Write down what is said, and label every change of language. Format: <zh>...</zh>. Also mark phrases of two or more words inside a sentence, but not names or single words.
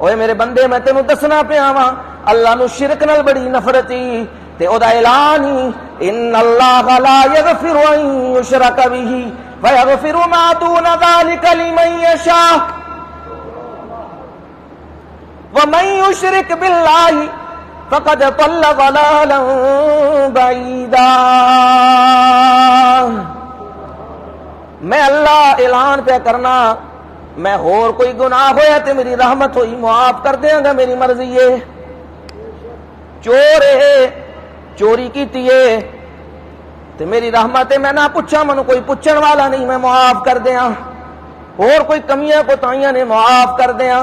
<pa>اوے میرے بندے میں تینوں دسنا پیا وا اللہ نو شرک نال بڑی نفرتی تے او دا اعلان ہی</pa> <ar>ان اللہ لا یغفر ان یشرک بہ ویغفر ما دون ذلک لمن یشاء ومن یشرک باللہ فقد ضل ضلالا بعیدا.</ar> <pa>میں اللہ اعلان پہ کرنا میں اور کوئی گناہ ہویا تے میری رحمت ہوئی معاف کر دیاں گا، میری مرضی ہے. چور ہے چوری کیتی ہے تے میری رحمت ہے، میں نہ پوچھا منو کوئی پوچھن والا نہیں، میں معاف کر دیاں. اور کوئی کمیاں کوتاہیاں نے معاف کر دیاں.</pa>